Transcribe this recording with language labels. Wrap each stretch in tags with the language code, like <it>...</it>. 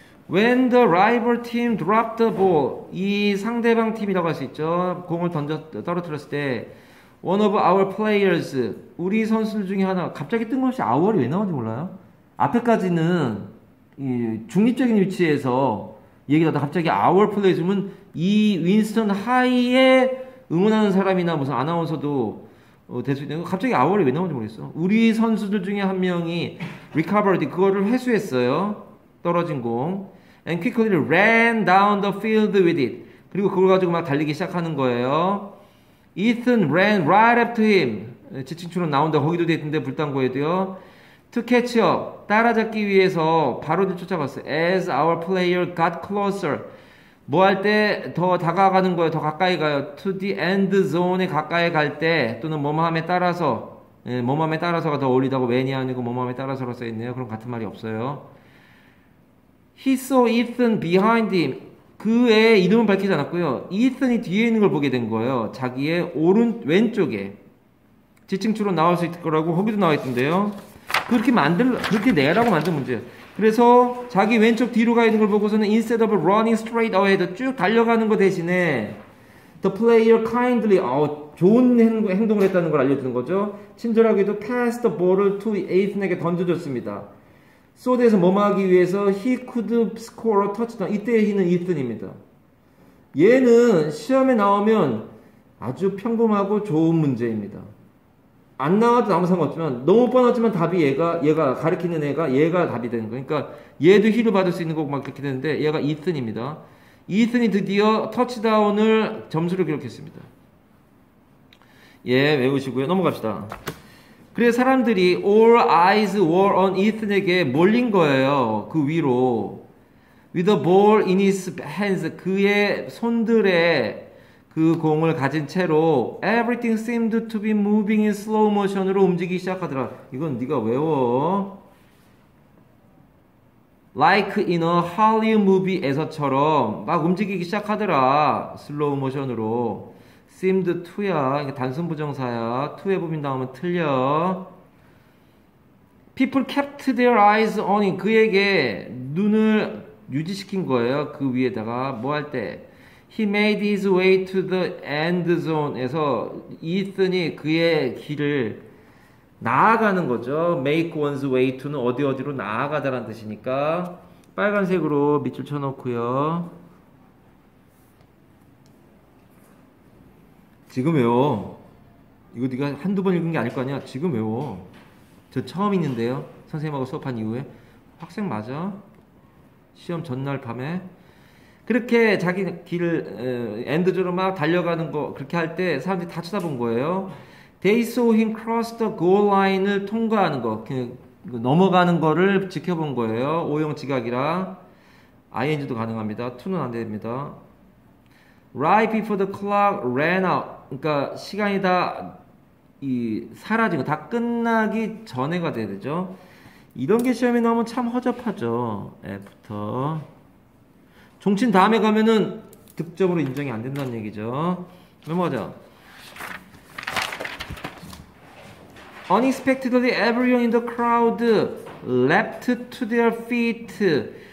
<en>When the rival team dropped the ball,</en> <ko>이 상대방 팀이라고 할 수 있죠. 공을 떨어뜨렸을 때</ko> <en>one of our players,</en> <ko>우리 선수들 중에 하나, 갑자기 뜬금없이 our이 왜 나오는지 몰라요? 앞에까지는 이 중립적인 위치에서 얘기하다 갑자기 our players면 이 윈스턴 하이의 응원하는 사람이나 무슨 아나운서도 될 수 있는 거 갑자기 아워를 왜 나오는지 모르겠어. 우리 선수들 중에 한 명이 recovered 그거를 회수했어요. 떨어진 공.</ko> <en>And quickly ran down the field with it.</en> <ko>그리고 그걸 가지고 막 달리기 시작하는 거예요.</ko> <en>Ethan ran right up to him.</en> <ko>지칭추론 나온다. 거기도 돼 있는데 불단고에도요.</ko> <en>To catch up.</en> <ko>따라잡기 위해서 바로 쫓아갔어요.</ko> <en>As our player got closer.</en> <ko>뭐 할 때 더 다가가는 거예요. 더 가까이 가요. To the end zone에 가까이 갈 때 또는 뭐뭐함에 따라서 뭐뭐함에 따라서가 더 어울리다고 when이 아니고 뭐뭐함에 따라서로 써있네요. 그럼 같은 말이 없어요.</ko> <en>He saw Ethan behind him.</en> <ko>그의 이름은 밝히지 않았고요. Ethan이 뒤에 있는 걸 보게 된 거예요. 자기의 왼쪽에 지칭추로 나올 수 있을 거라고 거기도 나와 있던데요. 그렇게 내라고 만든 문제예요. 그래서 자기 왼쪽 뒤로 가 있는 걸 보고서는</ko> <en>instead of running straight ahead</en> <ko>쭉 달려가는 거 대신에</ko> <en>the player kindly</en> <ko>좋은 행동을 했다는 걸 알려주는 거죠. 친절하게도</ko> <en>pass the ball</en> <ko>을 to Ethan에게 던져줬습니다. 소드에서 뭐뭐 하기 위해서</ko> <en>he could score a touchdown.</en> <ko>이때의 he는 이튼입니다. 얘는 시험에 나오면 아주 평범하고 좋은 문제입니다. 안 나와도 아무 상관없지만 너무 뻔하지만 답이 얘가 가리키는 얘가 답이 되는 거예요. 그러니까 얘도 he를 받을 수 있는 거고 막 그렇게 되는데 얘가 이튼입니다. 이튼이 드디어 터치다운을 점수를 기록했습니다. 예, 외우시고요. 넘어갑시다. 그래서 사람들이</ko> <en>all eyes were on Ethan에게</en> <ko>몰린 거예요. 그 위로.</ko> <en>With a ball in his hands.</en> <ko>그의 손들에 그 공을 가진 채로</ko> <en>everything seemed to be moving in slow motion으로</en> <ko>움직이기 시작하더라. 이건 네가 외워.</ko> <en>Like in a Hollywood movie에서처럼</en> <ko>막 움직이기 시작하더라. 슬로우 모션으로. seemed to야. 이게 단순 부정사야. to에 부분 나오면 틀려.</ko> <en>People kept their eyes on him.</en> <ko>그에게 눈을 유지시킨 거예요. 그 위에다가 뭐 할 때.</ko> <en>He made his way to the end zone에서</en> <ko>이튼이 그의 길을 나아가는 거죠. make one's way to는 어디로 나아가다라는 뜻이니까 빨간색으로 밑줄 쳐놓고요. 지금 외워. 이거 네가 한두 번 읽은 게 아닐 거 아니야. 지금 외워. 저 처음 읽는데요. 선생님하고 수업한 이후에. 학생 맞아? 시험 전날 밤에. 그렇게 자기 길을 엔드존으로 막 달려가는 거 그렇게 할 때 사람들이 다 쳐다본 거예요.</ko> <en>They saw him cross the goal line을</en> <ko>통과하는 거, 넘어가는 거를 지켜본 거예요. 오형 지각이라 ing도 가능합니다. to는 안 됩니다.</ko> <en>Right before the clock ran out.</en> <ko>그러니까 시간이 다 사라진 거, 다 끝나기 전에가 돼야 되죠. 이런 게 시험에 나오면 참 허접하죠. 애프터. 종친 다음에 가면은 득점으로 인정이 안 된다는 얘기죠. 넘어가자.</ko> <en>Unexpectedly, everyone in the crowd leapt to their feet.</en>